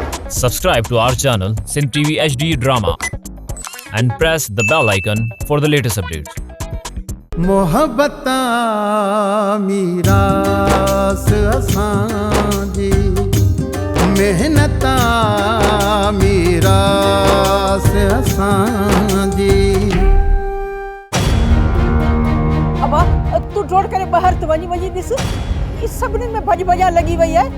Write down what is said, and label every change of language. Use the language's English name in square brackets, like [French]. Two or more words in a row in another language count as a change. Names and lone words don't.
[English] Subscribe to our channel Sindh TV HD Drama and press the bell icon for the latest updates. [Sindhi] मोहब्बता मीरास असांजी मेहनता मीरास असांजी। अब तू जोड़ करे बाहर तो वञी वञी ॾिस इस सभिनी में भॼ भॼा लॻी वई आहे।